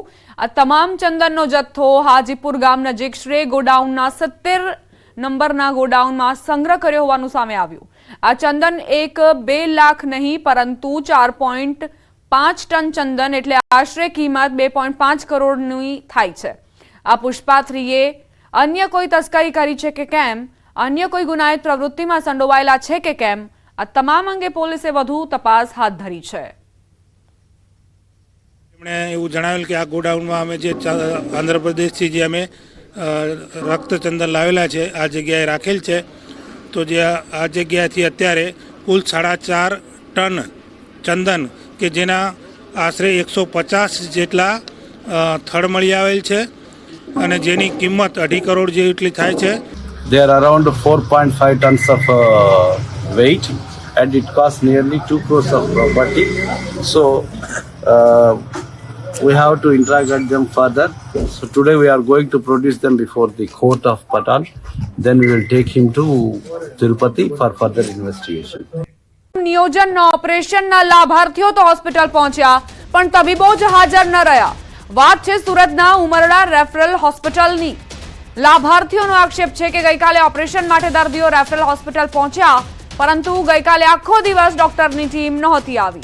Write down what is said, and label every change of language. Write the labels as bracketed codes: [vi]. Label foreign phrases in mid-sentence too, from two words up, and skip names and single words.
[gu] આ તમામ ચંદનનો જથ્થો હાજીપુર ગામ નજીક શ્રેય ગોડાઉનના 70 નંબરના ગોડાઉનમાં સંગ્રહ કર્યો હોવાનું સામે આવ્યું। આ ચંદન 1-2 લાખ નહીં પરંતુ 4.5 ટન ચંદન એટલે આશરે કિંમત 2.5 કરોડની થાય છે। આ પુષ્પા 3એ અન્ય કોઈ તસ્કરી કરી છે કે કેમ, અન્ય કોઈ ગુનાહિત પ્રવૃત્તિમાં સંડોવાયેલા છે કે કેમ, આ તમામ અંગે પોલીસે વધુ તપાસ હાથ ધરી છે। એમણે એવું જણાવેલ કે આ ગોડાઉનમાં અમે જે આંધ્રપ્રદેશથી જે અમે રક્તચંદન લાવેલા છે આ જગ્યાએ રાખેલ છે તો જે આ જગ્યાથી અત્યારે કુલ 4.5 ટન ચંદન કે જેના આશરે 150 જેટલા થડ મળી આવેલ છે અને જેની કિંમત 2.5 કરોડ જેટલી થાય છે। [en] They are around 4.5 tons of weight and it costs nearly 2 crores of property. So we have to interrogate them further. So today we are going to produce them before the court of Patan. Then we will take him to Tirupati for further investigation. [gu] નિયોજનના ઓપરેશનના લાભાર્થીઓ તો હોસ્પિટલ પહોંચ્યા પણ તબીબો જ હાજર ન રહ્યા। વાત છે સુરતના ઉમરડા રેફરલ હોસ્પિટલની। લાભાર્થીઓનો આક્ષેપ છે કે ગઈકાલે ઓપરેશન માટે દર્દીઓ રેફરલ હોસ્પિટલ પહોંચ્યા પરંતુ ગઈકાલે આખો દિવસ ડોક્ટરની ટીમ નહોતી આવી।